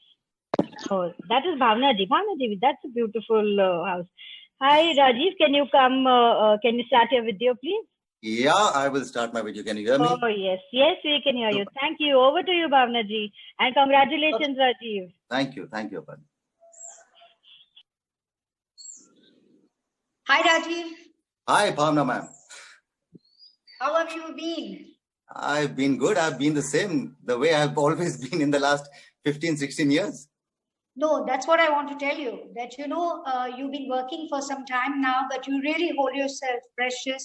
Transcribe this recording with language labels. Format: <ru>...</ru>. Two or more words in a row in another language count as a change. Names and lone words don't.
<en>Oh, that is Bhavna ji. Bhavna ji, that's a beautiful house. Hi, Rajiv. Can you come? Can you start your video, please? Yeah, I will start my video. Can you hear me? Oh, yes. Yes, we can hear you. Thank you. Over to you, Bhavna ji. And congratulations, Rajiv. Thank you. Thank you, Aparna. Hi, Rajiv. Hi, Bhavna ma'am. How have you been? I've been good. I've been the same, the way I've always been in the last 15, 16 years. No, that's what I want to tell you. That, you've been working for some time now, but you really hold yourself precious.</en>